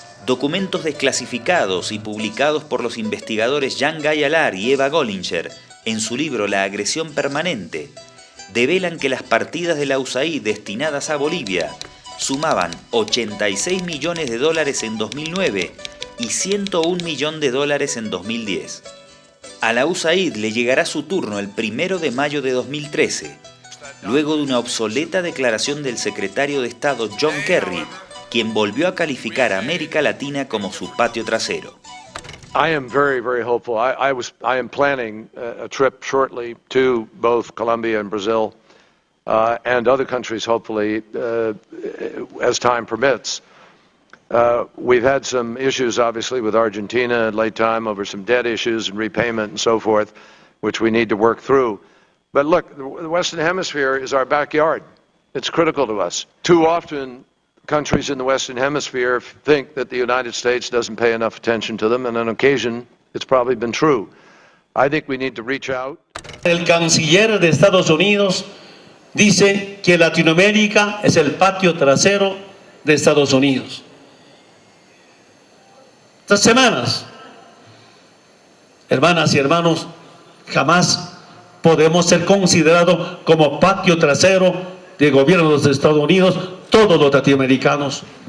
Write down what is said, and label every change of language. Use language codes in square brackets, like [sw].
[es] Documentos desclasificados y publicados por los investigadores Jan Gayalar y Eva Gollinger en su libro La agresión permanente develan que las partidas de la USAID destinadas a Bolivia sumaban 86 millones de dólares en 2009 y 101 millones de dólares en 2010. A la USAID le llegará su turno el 1 de mayo de 2013, luego de una obsoleta declaración del secretario de Estado John Kerry, quien volvió a calificar a América Latina como su patio trasero. [en] I am very, very hopeful. I am planning a trip shortly to both Colombia and Brazil, and other countries, hopefully, as time permits. We've had some issues, obviously, with Argentina at late time over some debt issues and repayment and so forth, which we need to work through. But look, the Western Hemisphere is our backyard. It's critical to us. Too often, countries in the Western Hemisphere think that the United States doesn't pay enough attention to them, and on occasion, it's probably been true. I think we need to reach out. [es] El canciller de Estados Unidos dice que Latinoamérica es el patio trasero de Estados Unidos. Estas semanas, hermanas y hermanos, jamás podemos ser considerados como patio trasero del gobierno de los Estados Unidos, todos los latinoamericanos.